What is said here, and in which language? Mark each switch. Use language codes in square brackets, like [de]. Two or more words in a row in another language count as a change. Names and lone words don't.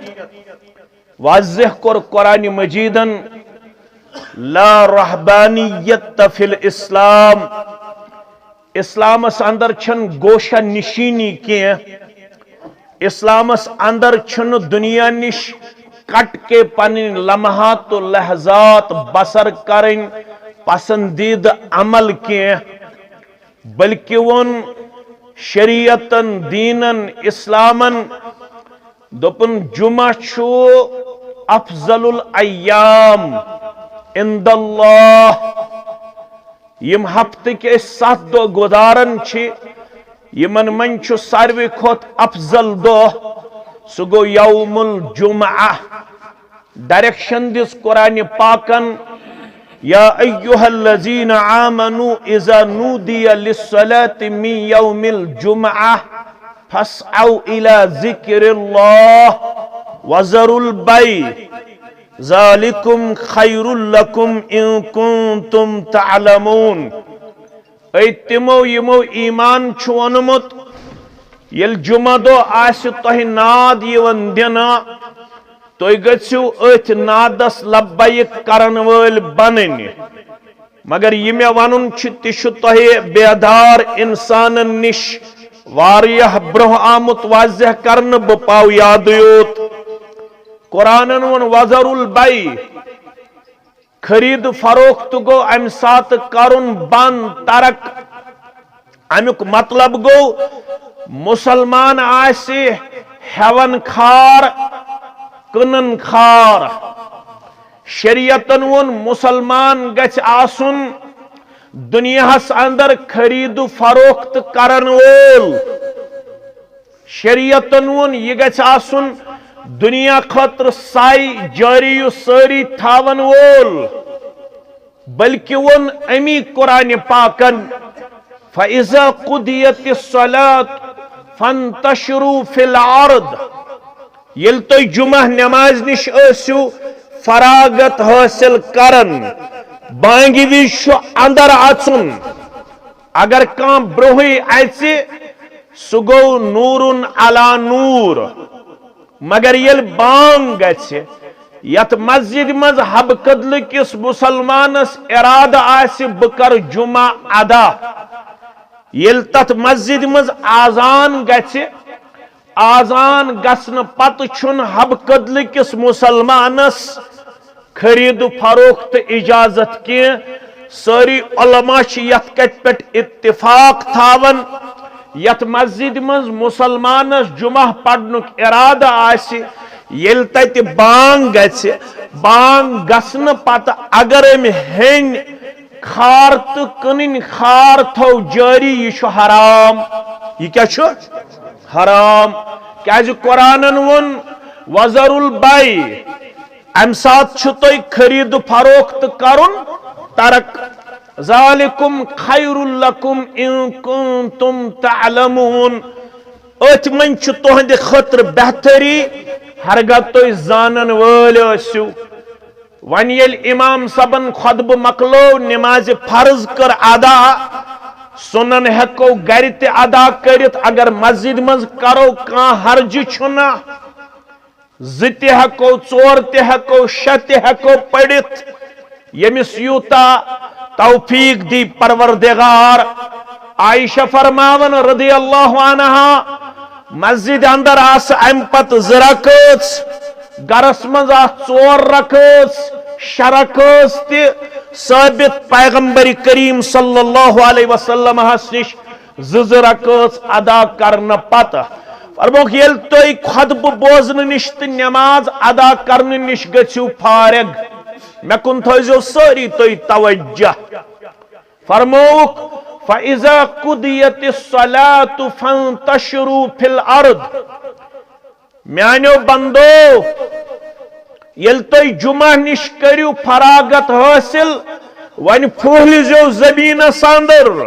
[ks] واضح کور قرآن مجیدن [ar] لا رہبانیت فی الاسلام. [ks] اسلامس اندر چھن گوشہ نشینی کیٚنٛہہ. اسلامس اندر چھن دنیا نش کٹ کے پنن لمحات و لحظات بسر کرن پسندید عمل کیٚنٛہہ، بلکہ ون شریعتن دینن اسلامن دوپن جمعہ چھو [ar] افضل الایام عند اللہ. [ks] یم ہفتہ کے 7 دۄہ گزارن چھ یمن من چھ ساروی کھوت افضل دو سہ گو [ar] یوم الجمعہ [ks] ڈائریکشن دس قرآن پاکن [ar] یا ایہا الذین آمنوا اذا نودی للصلاة من یوم الجمعہ فاسعوا الى ذکر اللہ وذروا البیع ذالکم خیر لکم ان کنتم تعلمون [ks] اے تمو یمو ایمان چھو ونمت یل جمعہ دو آسی تہ ناد یون دینا تو گژھو اتھ نادس لبیک کرن ول بنن مگر یہ مے ونن چھ تہ تہ بیدار انسانن نش واریہ برہ آمت واضح کرن بہ پاو یاد یوت قرآنن ون [ar] وذر البیع [ks] خرید فروخت گو ام سات کرن بند ترک امیک مطلب گو مسلمان آسی ہیون خار کنن خار شریعتن ون مسلمان گچ آسن دنیا اندر خرید فروخت کرن وول شریعتن ون یہ گچ آسن دنیا خطر سائی جاری ساری تھاون وول بلکہ ون امی قرآن پاکن [ar] فَإِذَا قُضِيَتِ الصَّلَاةُ فَانْتَشِرُوا فِي الْأَرْضِ [ks] یل تو جمعہ نماز نش اسو فراغت حاصل کرن بانگی ویش اندر اچن اگر کان بروہی ایسی سگو نورن علا نور مگر یل بانگ گچے یت مسجد مز حب قدل کس مسلمانس اراد آسی بکر جمعہ ادا یل تت مسجد مز آزان گچے آزان گسن پت چھن حب قدل کس مسلمانس خرید فروخت اجازت کی ساری علماء یت کت پٹ اتفاق تھاون یت مسجد مز مسلمانس جمعہ پڑھنک ارادہ آسی یل تت بانگ گچے بانگ گسن پت اگر ام ہین خار تو کنن خار تھو جاری یہ شو حرام یہ کیا چھو حرام کیازِ قرآنن ون [ar] وذر البیع [ks] ام سات چھتوئی خرید فروخت کرن ترک [ar] ذالکم خیر لکم ان کنتم تعلمون [ks] ات من چھ تہند خطر بہتری ہرگاہ توئی زانن وول ٲسِو ون یل امام صبن خطبہ مکلو نماز فرض کر ادا سنن ہیکو گھر تہ ادا کرت اگر مسجد مز کرو کان حرج چھنا زٕ تہ ہیکو ژور تہ ہیکو شےٚ تہ ہیکو پڑھت یمس یوتا توفیق دی پروردگار عائشہ فرماون [ar] رضی اللہ عنہا [ks] مسجد اندر آس ام پت زٕ رکٲژ گرس مز ژور رکٲژ شےٚ رکٲژ تہ ثابت پیغمبر کریم [ar] صلی اللہ علیہ وسلم [ks] نش زٕ رکٲژ ادا کرن پتہ فرموک یل تُہۍ خطبہ بوزن نش تہ نماز ادا کرن نش گژھِو فارغ مےٚ کُن تھٲیزیو سٲری تُہۍ توجہ فرموک [ar] فَإِذَا قُضِيَتِ الصَّلَاةُ فَانْتَشِرُوا فِي الْأَرْضِ [ks] میانیو بندو یل تُہۍ جمعہ نش کریو فراغت حاصل ون پھہلزیو زمینس اندر